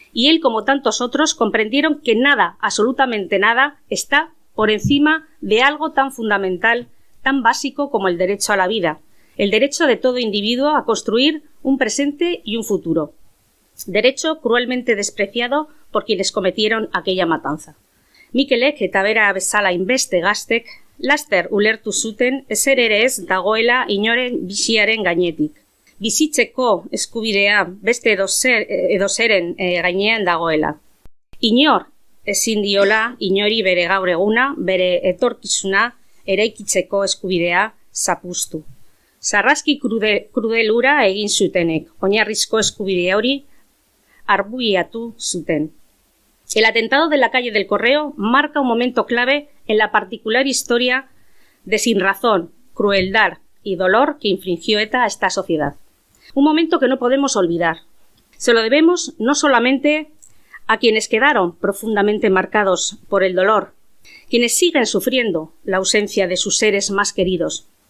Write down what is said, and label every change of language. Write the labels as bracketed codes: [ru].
[es] Y él, como tantos otros, comprendieron que nada, absolutamente nada, está por encima de algo tan fundamental, tan básico como el derecho a la vida, el derecho de todo individuo a construir un presente y un futuro. Derecho cruelmente despreciado por quienes cometieron aquella matanza. [eu] Mikelek eta bera bezala inbeste gaztek, laster ulertu zuten ezer ere ez dagoela inoren biziaren gainetik. Bizitzeko eskubidea beste edozeren gainean dagoela. Inor ezin diola inori bere gaur eguna, bere etorkizuna eraikitzeko eskubidea zapuztu. Sarraski krudelura egin zutenek, oinarrizko eskubide hori arbuiatu zuten. [es] El atentado de la calle del Correo marca un momento clave en la particular historia de sinrazón, crueldad y dolor que infringió ETA a esta sociedad. Un momento que no podemos olvidar. Se lo debemos no solamente a quienes quedaron profundamente marcados por el dolor, quienes siguen sufriendo la ausencia de sus seres más queridos.